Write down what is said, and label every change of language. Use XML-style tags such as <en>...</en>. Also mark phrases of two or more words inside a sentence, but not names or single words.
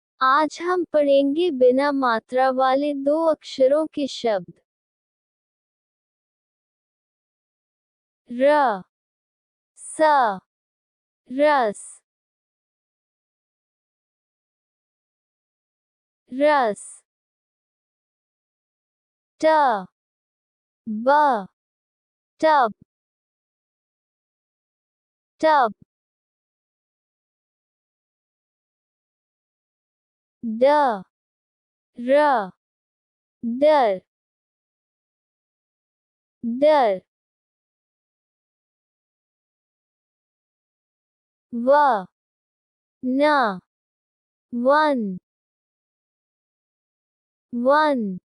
<hi>आज हम पढ़ेंगे बिना मात्रा वाले 2 अक्षरों के शब्द। र, स, रस, रस। ट, ब, टब, टब। ड, र, डर, डर। व, न, वन, वन।</hi>